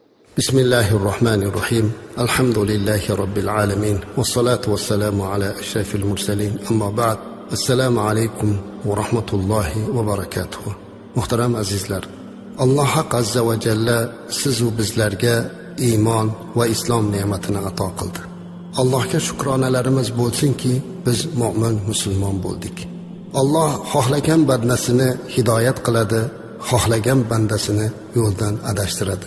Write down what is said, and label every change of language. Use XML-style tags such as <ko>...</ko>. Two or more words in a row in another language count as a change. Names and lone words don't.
<ar>بسم الله الرحمن الرحيم الحمد لله رب العالمين والصلاة والسلام على أشرف المرسلين أما بعد السلام عليكم ورحمة الله وبركاته.</ar> <uz>Muhtaram azizlar, Alloh haq</uz> <ar>عز وجل</ar> <uz>siz va bizlarga iymon va islom ne'matini ato qildi. Allohga shukronalarimiz bo'lsinki, biz mu'min musulmon bo'ldik. Alloh xohlagan bandasini hidoyat qiladi, xohlagan bandasini yo'ldan adashtiradi.</uz>